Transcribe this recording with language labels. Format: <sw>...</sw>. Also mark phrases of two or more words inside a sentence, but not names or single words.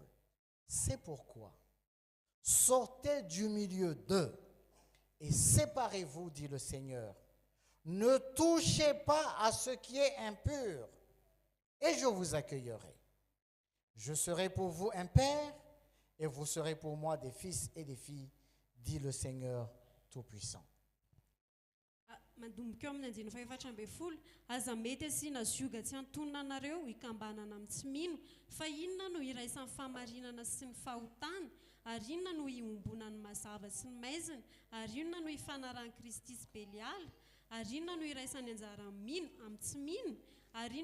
<fr>C'est pourquoi, sortez du milieu d'eux et séparez-vous, dit le Seigneur. Ne touchez pas à ce qui est impur et je vous accueillerai. Je serai pour vous un père et vous serez pour moi des fils et des filles, dit le Seigneur Tout-Puissant.</fr> <mg>mandomboka eo amin'ny andiny faefatra ambin'ny folo aza mety asiana zioga tsy antonona anareo hikambanana amin'ny tsy mino fa inona no iraisan'ny fahamarinana sy ny fahotana ary inona no hiombonany mazava sy ny maizina ary inona no hifanarany Kristy sy Beliala ary inona no iraisan'ny anjara mino amin'ny tsy mino ary</mg>